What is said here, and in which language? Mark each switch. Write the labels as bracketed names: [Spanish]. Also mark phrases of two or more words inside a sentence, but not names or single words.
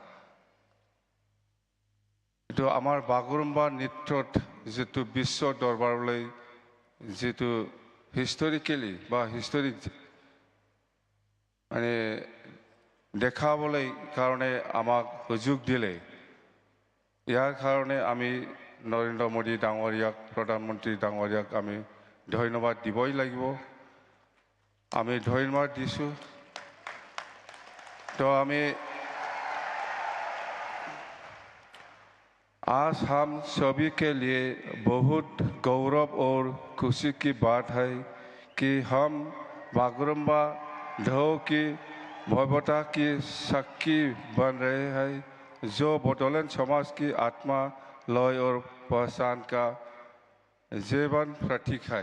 [Assamese] এইটো আমাৰ বাগৰুম্বা নৃত্যত যিটো বিশ্ব দৰবাৰলৈ যিটো হিষ্টৰিকেলি বা হিষ্টৰিক মানে দেখাবলৈ কাৰণে আমাক সুযোগ দিলে, ইয়াৰ কাৰণে আমি নৰেন্দ্ৰ মোদী ডাঙৰীয়াক প্ৰধানমন্ত্ৰী ডাঙৰীয়াক আমি ধন্যবাদ দিবই লাগিব। আমি ধন্যবাদ দিছোঁ। [Hindi] तो हमें आज हम सभी के लिए बहुत गौरव और खुशी की बात है कि हम बागरुम्बा ढो की भव्यता की साक्षी बन रहे हैं, जो बडोलैंड समाज की आत्मा, लय और पहचान का जीवन प्रतीक है।